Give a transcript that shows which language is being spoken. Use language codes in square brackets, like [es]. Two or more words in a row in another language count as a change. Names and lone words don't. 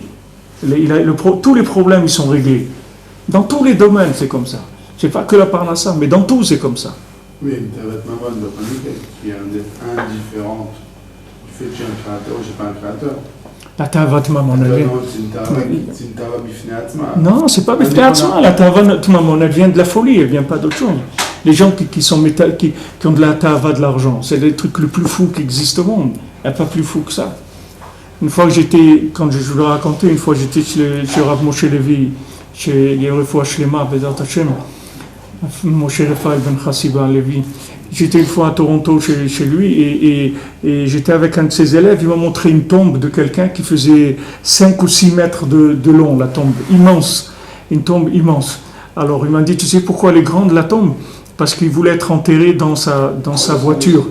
[fr] Tous les problèmes ils sont réglés. Dans tous les domaines, c'est comme ça. C'est pas que la parnassa, mais dans tout, c'est comme ça. Oui, mais [he] תאוות ממון [fr] ne doit pas dire qu'il y a indifférente du fait que j'ai un créateur ou j'ai pas un créateur. La [he] תאוות ממון, [fr] c'est une [he] תאווה בפני עצמה. [fr] Non, c'est pas [he] בפני עצמה. [fr] La [he] תאוות ממון, [fr] elle vient de la folie, elle vient pas d'autre chose. Les gens qui ont de la Tava de l'argent, c'est le truc le plus fou qui existe au monde. Il n'y a pas plus fou que ça. Une fois que quand je vous l'ai raconté, une fois j'étais chez Rav Moshe Levi, chez [he] רפואה שלמה, בעזרת השם, [fr] Moshe Raphaël Ben Chassiba Levi. J'étais une fois à Toronto chez lui et j'étais avec un de ses élèves. Il m'a montré une tombe de quelqu'un qui faisait 5 ou 6 mètres de long, la tombe, immense, une tombe immense. Alors il m'a dit, tu sais pourquoi elle est grande la tombe? Parce qu'il voulait être enterré dans sa voiture.